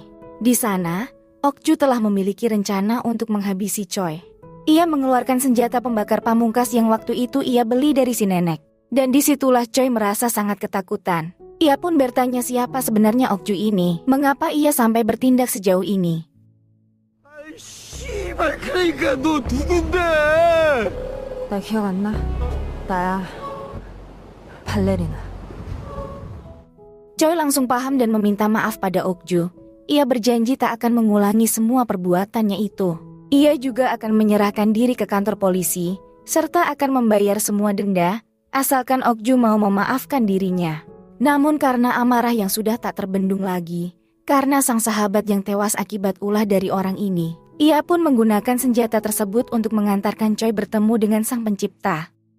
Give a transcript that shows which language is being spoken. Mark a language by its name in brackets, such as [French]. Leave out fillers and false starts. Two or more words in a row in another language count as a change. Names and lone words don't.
[Indonesian] Di sana, Okju telah memiliki rencana untuk menghabisi Choi. Ia mengeluarkan senjata pembakar pamungkas yang waktu itu ia beli dari si nenek. Dan disitulah Choi merasa sangat ketakutan. Ia pun bertanya siapa sebenarnya Okju ini, mengapa ia sampai bertindak sejauh ini. [Korean] 씨발 그러니까 너 누군데? 나 기억 안 나? 나야. 발레리나. [Indonesian] Choi langsung paham dan meminta maaf pada Okju. Ia berjanji tak akan mengulangi semua perbuatannya itu. Ia juga akan menyerahkan diri ke kantor polisi, serta akan membayar semua denda, asalkan Okju mau memaafkan dirinya. Namun karena amarah yang sudah tak terbendung lagi, karena sang sahabat yang tewas akibat ulah dari orang ini, ia pun menggunakan senjata tersebut untuk mengantarkan Choi bertemu dengan sang pencipta.